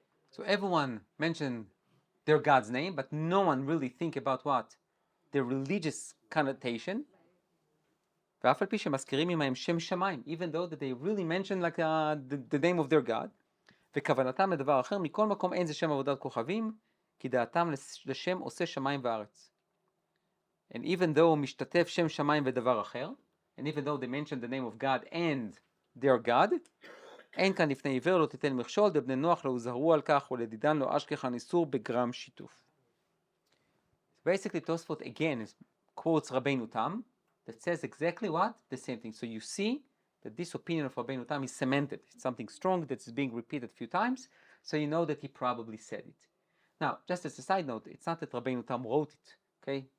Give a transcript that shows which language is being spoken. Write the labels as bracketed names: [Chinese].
[English] So everyone mentioned their God's name, but no one really think about what? The religious connotation. [Hebrew] ואף על פי שמזכירים עמהם שם שמיים, [English] even though that they really mention like the name of their God. [Hebrew] וכוונתם לדבר אחר, מכל מקום אין זה שם עבודת כוכבים, כי דעתם לשם עושה שמיים וארץ. [English] And even though [Hebrew] משתתף שם שמיים ודבר אחר, [English] and even though they mention the name of God and their God, [Hebrew] אין כאן לפני עיוור לא תיתן מכשול, דבני נוח לא הוזהרו על כך, ולדידן לא אשכחן איסור בגרם שיתוף. [English] Basically, Tosfot again quotes Rabbeinu Tam that says exactly what? The same thing. So you see that this opinion of Rabbeinu Tam is cemented. It's something strong that's being repeated a few times, so you know that he probably said it. Now, just as a side note, it's not that Rabbeinu Tam wrote it, okay?